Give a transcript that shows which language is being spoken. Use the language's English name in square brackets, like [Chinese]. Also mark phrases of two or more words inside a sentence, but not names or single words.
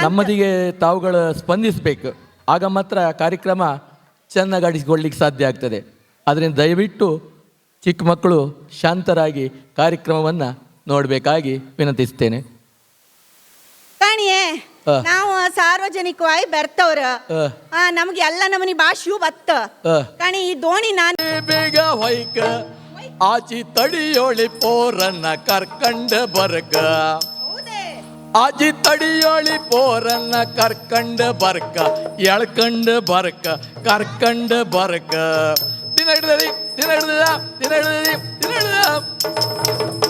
[Kannada] ನಮ್ಮದಿಗೆ ತಾವುಗಳು ಸ್ಪಂದಿಸಬೇಕು ಆಗ ಮಾತ್ರ ಕಾರ್ಯಕ್ರಮ ಚೆನ್ನಾಗಾಡಿಸಿಕೊಳ್ಳಿಕ್ಕೆ ಸಾಧ್ಯ ಆಗ್ತದೆ ಅದರಿಂದ ದಯವಿಟ್ಟು ಚಿಕ್ಕ ಮಕ್ಕಳು ಶಾಂತರಾಗಿ ಕಾರ್ಯಕ್ರಮವನ್ನು ನೋಡಬೇಕಾಗಿ ವಿನಂತಿಸ್ತೇನೆ ಕಾಣಿಯೇ ಆ. ನಾವು ಸಾರ್ವಜನಿಕವಾಗಿ ಬರ್ತವ್ರ ಆ. ನಮ್ಗೆ ಎಲ್ಲ ನಮನಿ ಭಾಷೆಯು ಬತ್ತ ಆ. ಕಾಣಿ ಈ ದೋಣಿ ನಾನು ಬೇಗ ಹೊಯ್ಕ ಆಚಿ ತಡಿಯೋಳಿ ಪೋರನ್ನ ಕರ್ಕಂಡ ಬರ್ಕ ಆಚಿ ತಡಿಯೋಳಿ ಪೋರನ್ನ ಕರ್ಕಂಡ ಬರ್ಕ ಎಳ್ಕಂಡ ಬರ್ಕ ಕರ್ಕಂಡ ಬರ್ಕ ದಿನ ಹಿಡ್ದದಿ ದಿನ ಹಿಡ್ದ ದಿನ ಹಿಡ್ದದಿ ದಿನ ಹಿಡ್ದ